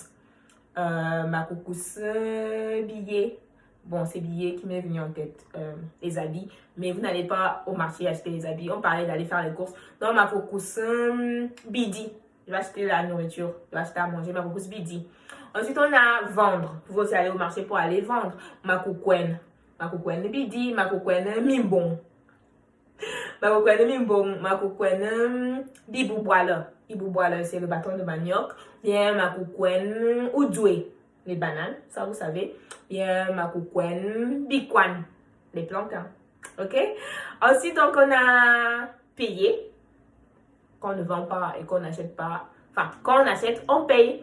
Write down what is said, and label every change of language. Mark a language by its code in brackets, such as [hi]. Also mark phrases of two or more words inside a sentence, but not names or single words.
[fr] Makoukus, billets. Bon, c'est billets qui m'est venu en tête, les habits. Mais vous n'allez pas au marché acheter les habits. On parlait d'aller faire les courses. [ewo] Donc, makoukus, bidi. [fr] Je vais acheter la nourriture. Je vais acheter à manger, [ewo] makoukus, bidi. [fr] Ensuite, on a vendre. Vous pouvez aussi aller au marché pour aller vendre. [ewo] Makoukwen. Makoukwen bidi, makoukwen mimbon. Makoukwen mimbon, makoukwen bibouboile. Bibouboile, [fr] c'est le bâton de manioc. Bien, [ewo] makoukwen oudoué, [fr] les bananes, ça vous savez. Bien, [ewo] makoukwen bikwan, [fr] les plantains. Ok? Ensuite, donc, on a payé. Quand on ne vend pas et qu'on n'achète pas. Enfin, quand on achète, on paye.